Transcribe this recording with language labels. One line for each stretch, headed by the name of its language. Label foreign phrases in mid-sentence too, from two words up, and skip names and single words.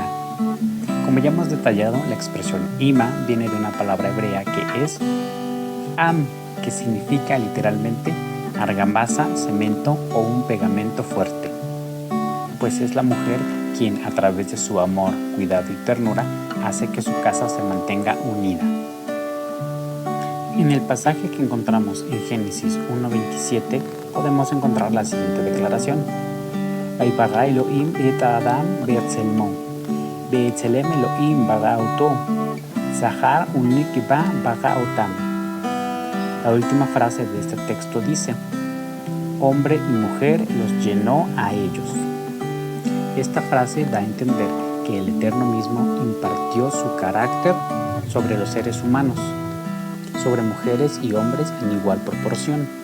Spanish: Como ya hemos detallado, la expresión Ima viene de una palabra hebrea que es Am, que significa literalmente argamasa, cemento o un pegamento fuerte. Pues es la mujer quien, a través de su amor, cuidado y ternura, hace que su casa se mantenga unida. En el pasaje que encontramos en Génesis 1:27 podemos encontrar la siguiente declaración:
Hebrew: ויברא אלהים את אדם בצלמו בצלם אלהים ברא אתו זכר ונקבה ברא אתם.
Spanish: La última frase de este texto dice: hombre y mujer los llenó a ellos. Esta frase da a entender que el Eterno mismo impartió su carácter sobre los seres humanos, sobre mujeres y hombres en igual proporción.